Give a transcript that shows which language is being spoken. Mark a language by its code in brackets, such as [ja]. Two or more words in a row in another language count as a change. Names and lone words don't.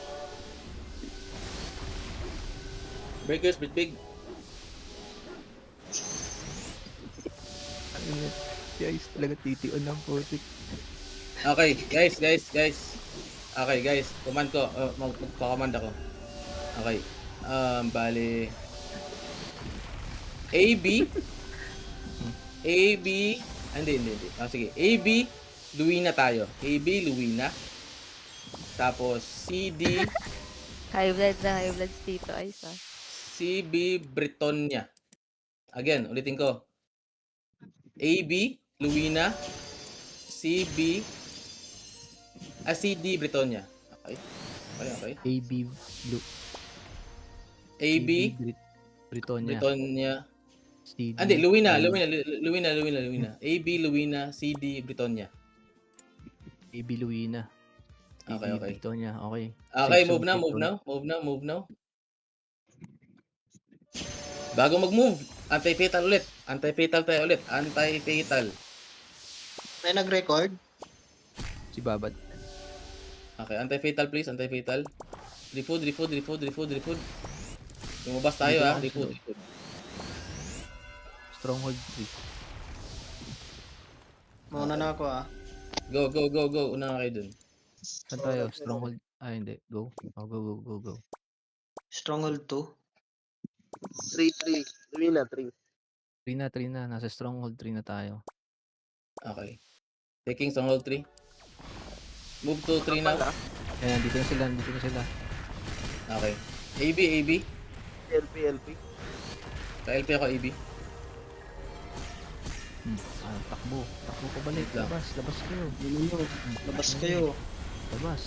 [tl] Si Ice talaga titiyon ng putik. [en] Okay, guys. Okay, guys. Command ko. [tl] Magpa-command ako. Okay. Bali. AB. Hindi. Sige. AB, Luwina tayo. AB, Luwina. Tapos, CD, High blood dito, Ice ah. CB, Britonia. Again, ulitin ko. AB, Luwina. CD, Britonia. Okay. AB Blue. AB, Britonia. Britonia. CD. Hindi, Luwina. AB, Luwina, CD, Britonia. AB Luwina. Okay. Britonia, okay. Okay, [en] Safe move zone, now. [tl] Bago mag-move, anti-fatal ulit. Anti-fatal. May nag-record? Si Babad. [en] Okay, anti-fatal please, anti-fatal. [tl] Refood. Lumabas tayo ha, refood. Stronghold 3. Mauna na ako Go. Una na kayo dun. Saan tayo? Stronghold. Hindi. Go. Go. Stronghold 2. 3. Luwina 3. 3 na. Nasa stronghold 3 na tayo. [en] Okay. Taking stronghold 3. Move to 3 now. [tl] Ayan, dito na sila. Okay. AB. LP. Sa LP ako AB. Takbo pa balik. [en] Wait [tl] lang. Labas kayo. Labas kayo. Labas.